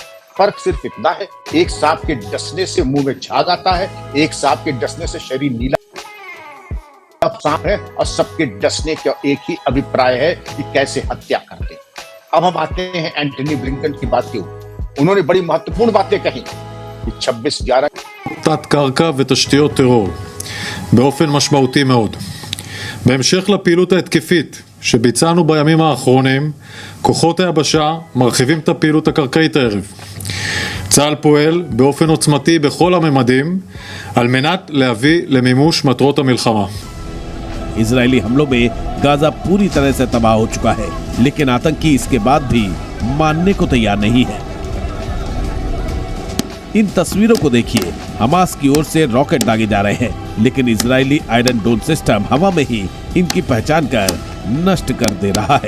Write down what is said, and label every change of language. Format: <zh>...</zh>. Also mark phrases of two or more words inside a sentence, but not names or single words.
<hi>फर्क सिर्फ इतना है, एक सांप के डसने से मुंह में झाग आता है, एक सांप के डसने से शरीर नीला सांप है, और सबके डसने का एक ही अभिप्राय है कि कैसे हत्या करते। अब हम आते हैं एंटनी ब्लिंकन की बात की। उन्होंने बड़ी महत्वपूर्ण बातें कही कि 26/11</hi> <he>תת קרקע ותשתיות טרור באופן משמעותי מאוד. בהמשך לפעילות ההתקפית שביצענו בימים האחרונים, כוחות היבשה מרחיבים את הפעילות הקרקעית הערב. צה"ל פועל באופן עוצמתי בכל הממדים על מנת להביא למימוש מטרות המלחמה.</he> <hi>इजरायली हमलों में गाजा पूरी तरह से तबाह हो चुका है, लेकिन आतंकी इसके बाद भी मानने को तैयार नहीं है। इन तस्वीरों को देखिए, हमास की ओर से रॉकेट दागे जा रहे हैं, लेकिन इजरायली आयरन डोम सिस्टम हवा में ही इनकी पहचान कर नष्ट कर दे रहा है।</hi>